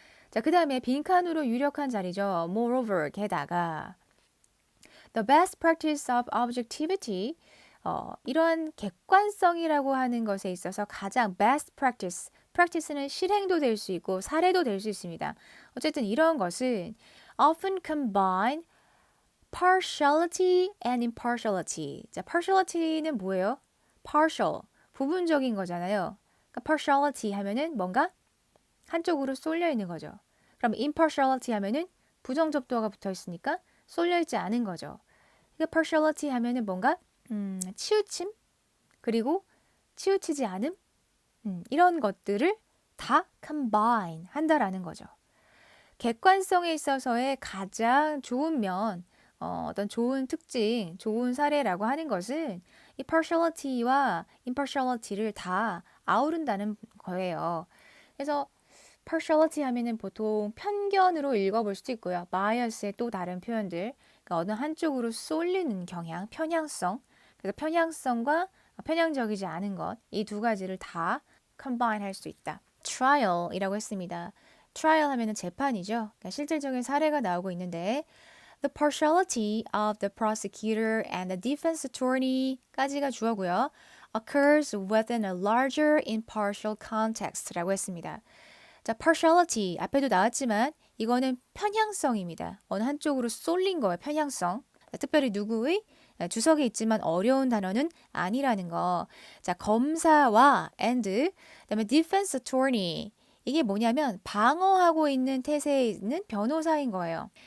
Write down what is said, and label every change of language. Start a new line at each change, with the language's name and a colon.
Korean: 자, 그 다음에 빈칸으로 유력한 자리죠. Moreover, 게다가
English: The best practice of objectivity
Korean: 이러한 객관성이라고 하는 것에 있어서 가장 best practice, practice는 실행도 될 수 있고 사례도 될 수 있습니다. 어쨌든 이런 것은
English: often combine partiality and impartiality.
Korean: 자, partiality는 뭐예요? partial, 부분적인 거잖아요. 그러니까 partiality 하면은 뭔가 한쪽으로 쏠려 있는 거죠. 그럼 impartiality 하면은 부정접두어가 붙어 있으니까 쏠려 있지 않은 거죠. 그러니까 partiality 하면은 뭔가 치우침 그리고 치우치지 않음 이런 것들을 다 combine 한다라는 거죠. 객관성에 있어서의 가장 좋은 면, 어떤 좋은 특징, 좋은 사례라고 하는 것은 이 partiality와 impartiality를 다 아우른다는 거예요. 그래서 partiality 하면은 보통 편견으로 읽어볼 수도 있고요. bias의 또 다른 표현들, 그러니까 어느 한쪽으로 쏠리는 경향, 편향성. 그래서 편향성과 편향적이지 않은 것, 이 두 가지를 다 combine 할 수 있다. trial이라고 했습니다. trial 하면은 재판이죠. 그러니까 실질적인 사례가 나오고 있는데
English: The partiality of the prosecutor and the defense attorney
Korean: 까지가 주어고요.
English: occurs within a larger impartial context
Korean: 라고 했습니다. 자, partiality 앞에도 나왔지만 이거는 편향성입니다. 어느 한쪽으로 쏠린 거예요. 편향성. 자, 특별히 누구의 주석에 있지만 어려운 단어는 아니라는 거. 자, 검사와 and 그다음에 defense attorney 이게 뭐냐면 방어하고 있는 태세에 있는 변호사인 거예요.